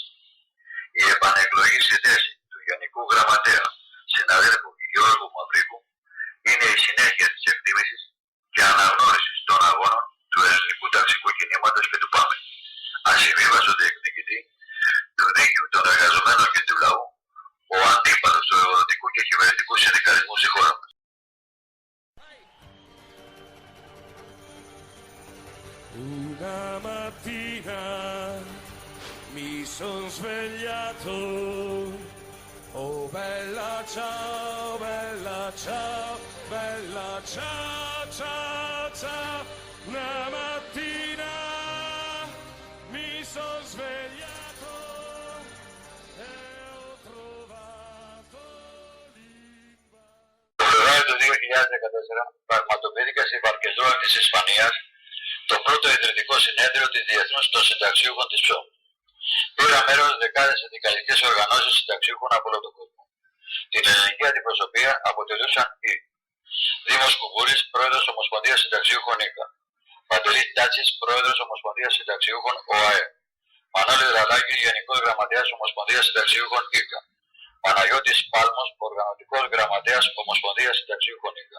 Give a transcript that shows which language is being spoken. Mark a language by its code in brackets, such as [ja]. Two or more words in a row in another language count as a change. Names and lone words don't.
[el] Η επανεκλογή στη θέση του Γενικού Γραμματέα συναδέλφου Γιώργου Μαυρίκου είναι η συνέχεια της εκτίμησης και αναγνώρισης των αγώνων του ελληνικού ταξικού κινήματος και του ΠΑΜΕ, ασυμβίβαστο διεκδικητή του δίκαιου των εργαζομένων και του λαού, ο αντίπαλος του εργοδοτικού και κυβερνητικού συνδικαλισμού στη χώρα μας. [it] Una mattina mi son svegliato, oh bella ciao, bella ciao, bella ciao, ciao, ciao. Una mattina mi son svegliato e ho trovato l'imbarazzo. [el] Το Φεβρουάριο του 2014 πραγματοποιήθηκε στη Βαρκεζόα της Ισπανίας το πρώτο ιδρυτικό συνέδριο της Διεθνούς των Συνταξιούχων της ΨΟΜ. Πήραν μέρος δεκάδες συνδικαλιστικές οργανώσεις συνταξιούχων από όλο τον κόσμο. Την ελληνική αντιπροσωπεία αποτελούσαν οι Δήμος Κουμπούρης, πρόεδρος Ομοσπονδίας Συνταξιούχων ΙΚΑ, Παντελής Τάτσης, πρόεδρος Ομοσπονδίας Συνταξιούχων ΟΑΕ, Μανώλης Ραλάκης, Γενικός Γραμματέας Ομοσπονδίας Συνταξιούχων ΙΚΑ, Παναγιώτης Πάλμος, Οργανωτικός Γραμματέας Ομοσπονδίας Συνταξιούχων ΙΚΑ.